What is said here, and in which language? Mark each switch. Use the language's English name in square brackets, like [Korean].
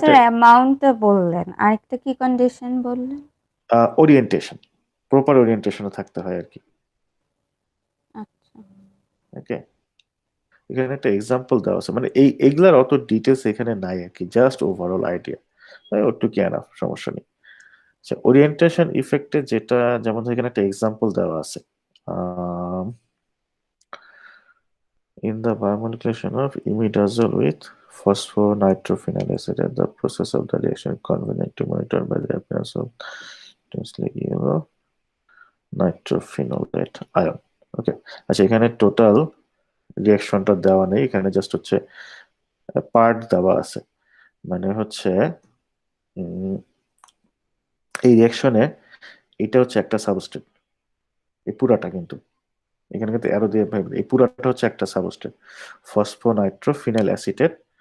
[Bangla] Sir অ্যামাউন্টটা বললেন, আরেকটা কি কন্ডিশন বললেন? ওরিয়েন্টেশন, প্রপার ওরিয়েন্টেশনে থাকতে হয় আর কি। আচ্ছা, ওকে, এখানে একটা এক্সাম্পল দেওয়া আছে, মানে এইগুলার অত ডিটেলস এখানে নাই আর কি, জাস্ট ওভারঅল আইডিয়া, ওটুকু এনাফ, সমস্যা নেই। আচ্ছা, ওরিয়েন্টেশন ইফেক্টে যেটা, যেমন এখানে একটা এক্সাম্পল দেওয়া আছে, [English] in the biomolecular of imidazole with phosphonitrophenol acid, and the process of the reaction convenient to monitor by the appearance of intensely yellow nitrophenolate ion. [Bangla] ওকে, আচ্ছা, এখানে টোটাল রিয়াকশনটা দেওয়া নেই, এখানে জাস্ট হচ্ছে পার্ট দেওয়া আছে। মানে হচ্ছে এই রিয়াকশনে এটা হচ্ছে একটা সাবস্ট্রেট, এই পুরাটা কিন্তু, এখানে কিন্তু অ্যারো দিয়ে এই পুরাটা হচ্ছে একটা সাবস্ট্রেট, ফসফোনাইট্রোফিনাইল অ্যাসিটেট।